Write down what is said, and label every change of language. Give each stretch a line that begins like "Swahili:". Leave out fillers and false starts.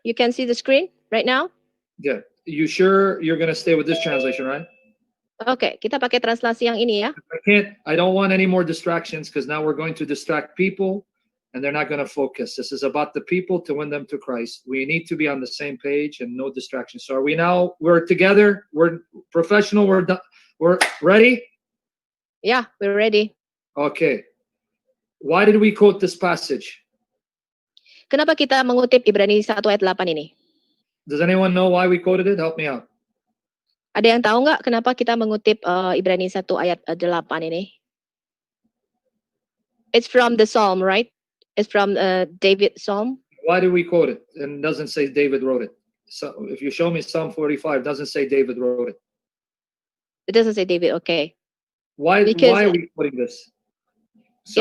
English: You can see the screen right now? Good. You sure you're going to stay with this translation, right?
Indonesian: Okay, kita pakai translasi yang ini ya.
English: I don't want any more distractions because now we're going to distract people and they're not going to focus. This is about the people to win them to Christ. We need to be on the same page and no distractions. So are we now, we're together, we're professional, we're ready? Yeah, we're ready. Okay. Why did we quote this passage?
Indonesian: Kenapa kita mengutip Ibrani 1 ayat 8 ini?
English: Does anyone know why we quoted it? Help me out.
Indonesian: Ada yang tahu nggak kenapa kita mengutip Ibrani 1 ayat 8 ini?
English: It's from the Psalm, right? It's from David Psalm. Why do we quote it? And it doesn't say David wrote it. So if you show me Psalm 45, it doesn't say David wrote it. It doesn't say David, okay. Why are we quoting this? So